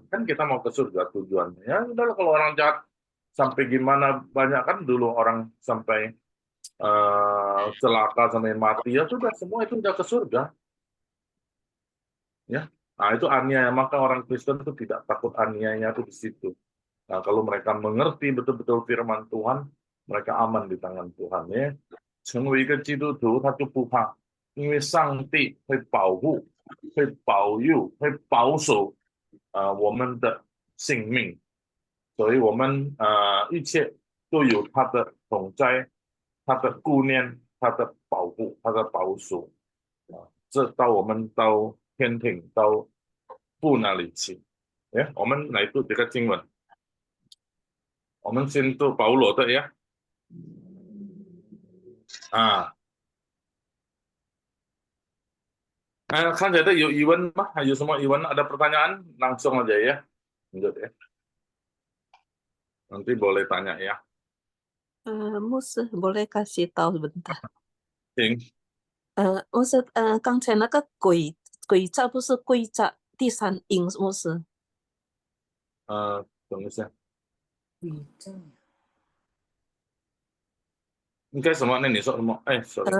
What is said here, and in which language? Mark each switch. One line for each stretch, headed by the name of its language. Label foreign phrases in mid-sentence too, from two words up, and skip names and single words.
Indonesian: Kan kita mau ke surga tujuannya. Ya, udahlah kalau orang jahat sampai gimana, banyak kan dulu orang sampai celaka sampai mati, ya sudah semua itu udah ke surga. Ya. Nah, itu aniaya, maka orang Kristen itu tidak takut aniaya itu di situ. Nah, kalau mereka mengerti betul-betul firman Tuhan, mereka aman di tangan Tuhan, ya.
Chinese: 成为一个基督徒，他就不怕，因为上帝会保护、会保佑、会保守我们的性命，所以我们一切都有他的同在、他的顾念、他的保护、他的保守这到我们到天庭到父那里去。我们来读这个经文，我们先读保罗的呀。看起来有疑问吗？有什么疑问？
Indonesian: ada pertanyaan? Langsung aja ya. Lanjut ya. Nanti boleh tanya ya. Mus boleh kasih tahu sebentar?
Chinese: 行。牧师，刚才那个鬼诈不是贵诈第三音，牧师。等一下。鬼诈。应该什么？那你说什么？sorry。